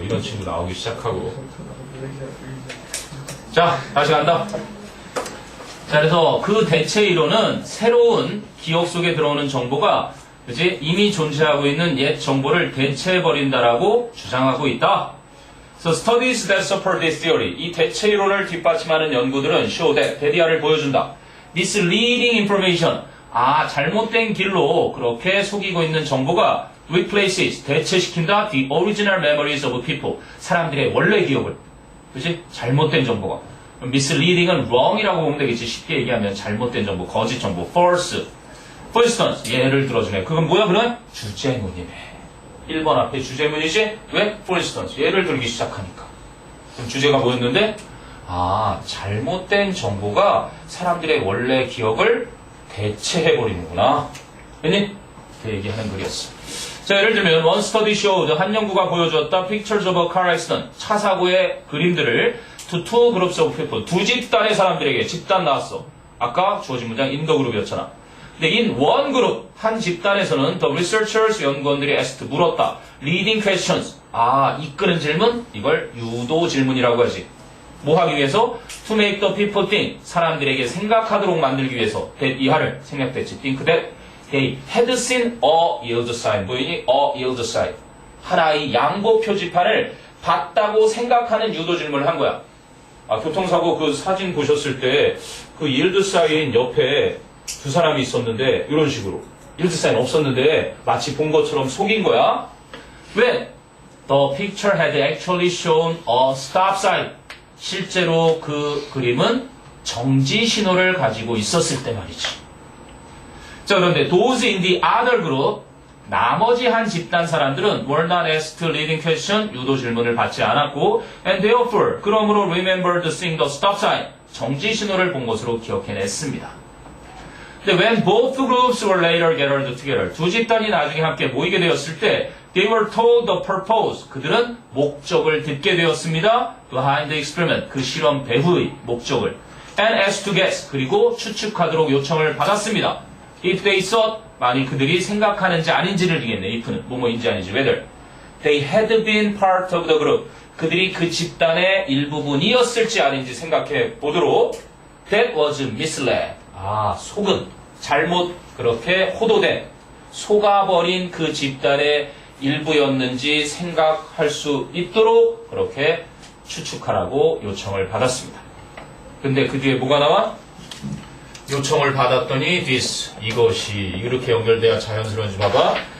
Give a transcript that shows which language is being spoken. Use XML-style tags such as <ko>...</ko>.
<ko>이런 친구 나오기 시작하고. 자, 다시 간다. 자, 그래서 그 대체 이론은 새로운 기억 속에 들어오는 정보가 그치? 이미 존재하고 있는 옛 정보를 대체해버린다라고 주장하고 있다.</ko> <en>So studies that support this theory,</en> <ko>이 대체 이론을 뒷받침하는 연구들은</ko> <en>show that, 데디아를 보여준다. Misleading information,</en> <ko>잘못된 길로 그렇게 속이고 있는 정보가 replaces, 대체시킨다</ko> <en>the original memories of people,</en> <ko>사람들의 원래 기억을. 그치? 잘못된 정보가. misleading은 wrong이라고 보면 되겠지. 쉽게 얘기하면 잘못된 정보, 거짓 정보, false. For instance, 예를 들어주네. 그건 뭐야, 그러면? 주제문이네. 1번 앞에 주제문이지? 왜? For instance. 예를 들기 시작하니까. 그럼 주제가 뭐였는데? 잘못된 정보가 사람들의 원래 기억을 대체해버리는구나. 됐니? 그 얘기하는 글이었어. 자, 예를 들면,</ko> <en>one study showed,</en> <ko>한 연구가 보여주었다.</ko> <en>Pictures of a car accident. 차 사고의 그림들을 to two groups of people.</en> <ko>두 집단의 사람들에게 집단 나왔어. 아까 주어진 문장</ko> <en>in the group</en> <ko>이었잖아.</ko> <en>근데 in one group, 한 집단에서는 the researchers,</en> <ko>연구원들이</ko> <en>asked, 물었다. leading questions. 이끄는 질문?</en> <ko>이걸 유도 질문이라고 하지. 뭐 하기 위해서?</ko> <en>to make the people think.</en> <ko>사람들에게 생각하도록 만들기 위해서. that 이하를 생략됐지.</ko> <en>think that they had seen a yield sign.</en> <ko>보이니? a yield sign. 하나의 양보 표지판을 봤다고 생각하는 유도 질문을 한 거야. 교통사고 그 사진 보셨을 때 그</ko> <en>yield sign</en> <ko>옆에 두 사람이 있었는데 이런 식으로 yield sign 없었는데 마치 본 것처럼 속인 거야.</ko> <en>When the picture had actually shown a stop sign.</en> <ko>실제로 그 그림은 정지 신호를 가지고 있었을 때 말이지.</ko> <en>자, 그런데 those in the other group,</en> <ko>나머지 한 집단 사람들은</ko> <en>were not asked leading question, 유도 질문을 받지 않았고, and therefore, 그러므로 remembered seeing the stop sign,</en> <ko>정지 신호를 본 것으로 기억해냈습니다.</ko> <en>근데 when both groups were later gathered together,</en> <ko>두 집단이 나중에 함께 모이게 되었을 때,</ko> <en>they were told the purpose,</en> <ko>그들은 목적을 듣게 되었습니다.</ko> <en>behind the experiment, 그 실험 배후의 목적을. and asked to guess,</en> <ko>그리고 추측하도록 요청을 받았습니다.</ko> <en>if they thought,</en> <ko>만일 그들이 생각하는지 아닌지를 알겠네. if는 뭐뭐인지 아닌지.</ko> <en>whether they had been part of the group,</en> <ko>그들이 그 집단의 일부분이었을지 아닌지 생각해 보도록.</ko> <en>that was misled,</en> <ko>속은 잘못 그렇게 호도된 속아버린 그 집단의 일부였는지 생각할 수 있도록 그렇게 추측하라고 요청을 받았습니다. 근데 그 뒤에 뭐가 나와? 요청을 받았더니 this, 이것이 이렇게 연결돼야 자연스러운지 봐봐.</ko>